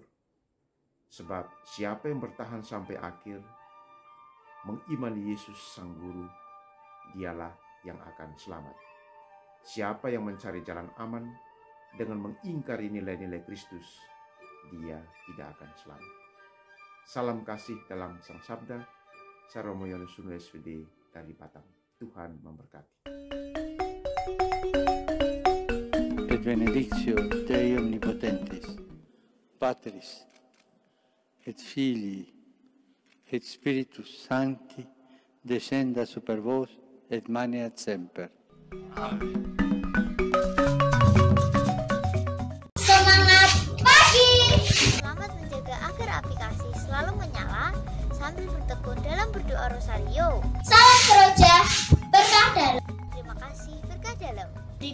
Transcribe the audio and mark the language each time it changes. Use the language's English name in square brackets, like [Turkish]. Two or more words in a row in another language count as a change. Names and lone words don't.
[Indonesian] Sebab siapa yang bertahan sampai akhir, mengimani Yesus Sang Guru, dialah yang akan selamat. Siapa yang mencari jalan aman dengan mengingkari nilai-nilai Kristus, dia tidak akan selamat. Salam kasih dalam Sang Sabda. Saya Romo Yohanes Sunu SVD dari Batam. Tuhan memberkati. [Latin] Et benedictio Dei omnipotentis, Patris, et Filii, et Spiritus Sancti, descenda super vos et maneat semper. [Indonesian] Amen. Semangat pagi! Selamat menjaga agar aplikasi selalu menyala sambil bertekun dalam berdoa rosario. Salam Seroja, berkah dalam. Terima kasih, berkah dalam.